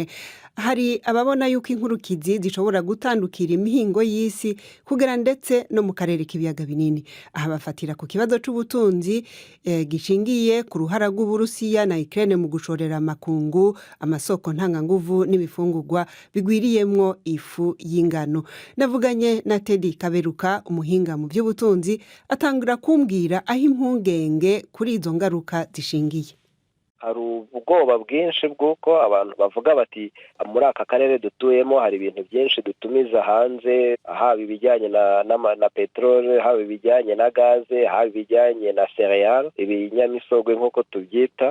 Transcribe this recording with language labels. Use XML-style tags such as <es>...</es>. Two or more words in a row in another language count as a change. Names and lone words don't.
<rn>Hari ababona yuko inkurukizi zishobora gutandukira imihingo y'isi kugera ndetse no mu karere k'ibiyaga binini. Aha bafatira ku kibazo c'ubutunzi gishingiye ku ruhara rw'Uburusiya na Ukraine mu gushorera amakungu, amasoko ntanganguvu n'ibifungurwa bigwiriyemwo ifu y'ingano. Navuganye na Teddy Kaberuka, umuhinga mu by'ubutunzi, atangira kumbwira aho impungenge kuri izo ngaruka zishingiye.</rn> <rw>Hari ubwoba bwinshi bw'uko abantu bavuga bati muri aka karere dutuyemo hari ibintu byinshi dutumiza hanze, haba ibijyanye na peteroli, haba ibijyanye na gaze, haba ibijyanye na cereal, ibinyamisogwe nk'uko tubyita.</rw>